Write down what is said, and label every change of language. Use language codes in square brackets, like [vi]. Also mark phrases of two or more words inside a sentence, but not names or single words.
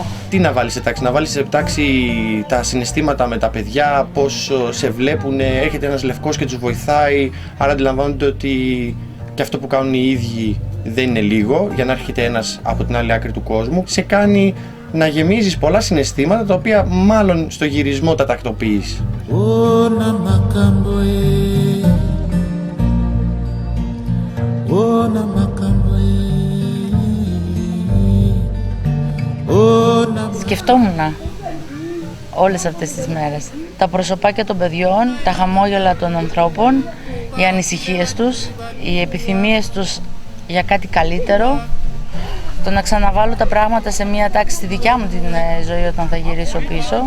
[el] Τι να βάλεις σε τάξη, να βάλεις σε τάξη τα συναισθήματα με τα παιδιά, πώς σε βλέπουν, έρχεται ένας λευκός και τους βοηθάει, άρα αντιλαμβάνονται ότι και αυτό που κάνουν οι ίδιοι δεν είναι λίγο, για να έρχεται ένας από την άλλη άκρη του κόσμου, σε κάνει να γεμίζεις πολλά συναισθήματα τα οποία μάλλον στο γυρισμό τα τακτοποιείς. [ln] Ona makambo e, ona makambo e, ona. [el] Σκεφτόμουν όλες αυτές τις μέρες τα προσωπάκια των παιδιών, τα χαμόγελα των ανθρώπων, οι ανησυχίες τους, οι επιθυμίες τους για κάτι καλύτερο, το να ξαναβάλω τα πράγματα σε μια τάξη στη δικιά μου την ζωή όταν θα γυρίσω πίσω.